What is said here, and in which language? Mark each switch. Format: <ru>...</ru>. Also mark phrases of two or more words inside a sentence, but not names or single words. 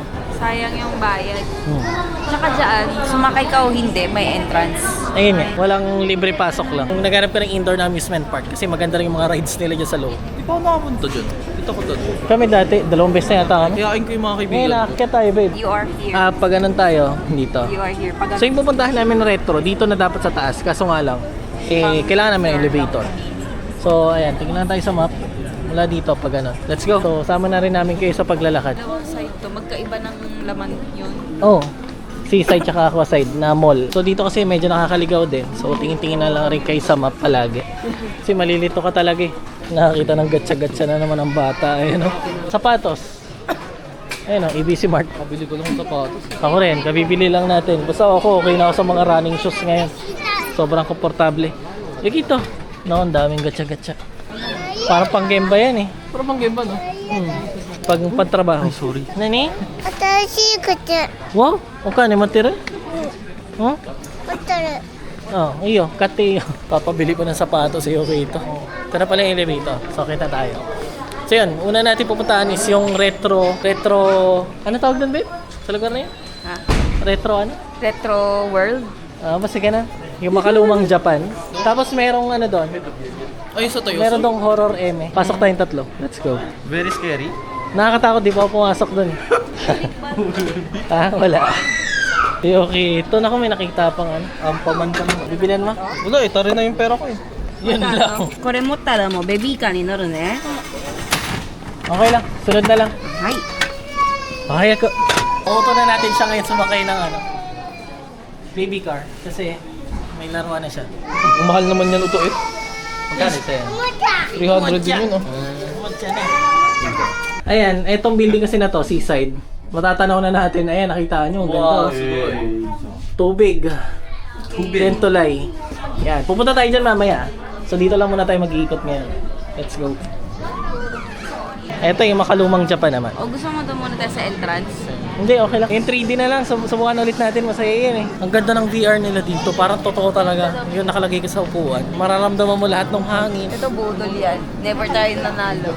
<tl>Sayang yung bayad. Tsaka dyan, sumakay ka o hindi, may entrance. Ayun nga, walang libre pasok lang. Kung naghanap ka ng indoor na</tl> <en>amusement park,</en> <tl>kasi maganda rin yung mga rides nila dyan sa loob. Di pa ako nakapunta dyan. Dito ko doon. Kami dati, 2 beses na yata kami. Kayain ko yung mga kaibigan Ngayon, ko. nakakit tayo babe.</tl> <en>You are here.</en> <tl>Pag ganun tayo, dito.</tl> <en>You are here.</en> <tl>Pag So yung pupuntahan namin retro, dito na dapat sa taas. Kaso nga lang, kailangan namin ng elevator. So ayan, tingnan tayo sa map. Mula dito pag ano.</tl> <en>Let's go.</en> <tl>So sama na rin namin kayo sa paglalakad. dalawang side to, magkaiba ng laman yun. Oh, Seaside tsaka Aquaside na mall. So dito kasi medyo nakakaligaw din. So tingin-tingin na lang rin kayo sa map palagi. Kasi malilito ka talaga eh. Nakakita ng gatsa-gatsa na naman ang bata. Ayun o. Sapatos. Ayun o, ABC Mart. Kabili ko lang ng sapatos. Ako rin, kabibili lang natin. Basta ako, okay na ako sa mga</tl> <en>running shoes</en> <tl>ngayon. Sobrang komportable. Yung ito. No, ang daming gatsa-gatsa. Parang pang-game ba yan eh. Pero pang game ba, no? Pag pantrabaho. Sorry. Nani?</tl> <ja>新しい靴</ja> <tl>Wow, okay naman tira. Huh? ホテル Oh, iyo, kati iyo. Papabili ko ng sapatos iyo rito. Ito na pala yung elevator. So, kita tayo. So, yun. Una natin pupuntahan is yung retro... Ano tawag doon, babe? Sa lugar na yun? Ha? Retro ano? Retro World. Basta ka na. Yung makalumang Japan. Tapos merong ano doon. Ay, sa Toyoso? Meron dong horror eme. Pasok tayong tatlo.</tl> <en>Let's go. Very scary.</en> <tl>Nakakatakot, di pa ako pumasok doon. Wala. Okay, ito na may nakita pang ano. Paman ka mo. Bibilan mo? Wala eh, tari na yung pera ko eh. Yun lang.</tl> <ja>これ持ったらもうベビーカーに乗るね。</ja> <tl>Okay lang. Sunod na lang. はい。 Okay ako. Auto na natin siya ngayon sumakay ng ano.</tl> <en>Baby car.</en> <tl>Kasi may laruan na siya. Ang mahal naman yan ito eh. Magkano ito yan? 300 din yun, oh. Umad siya na. Ayan, etong building kasi na to, Seaside. Matatanaw na natin. Ayan, nakita nyo. Ang ganda. Tubig. Then tulay. Yan. Pupunta tayo dyan mamaya. So dito lang muna tayo mag-iikot ngayon.</tl> <en>Let's go.</en> <tl>Ito yung makalumang Japan naman. O gusto mo doon muna tayo sa entrance? Hindi, okay lang. Yung 3D na lang. Subukan ulit natin. Masaya yan eh. Ang ganda ng VR nila dito. Parang totoo talaga. Yung nakalagay ka sa upuan. Mararamdaman mo lahat ng hangin. Ito budol yan. Never tayo nanalo.</tl>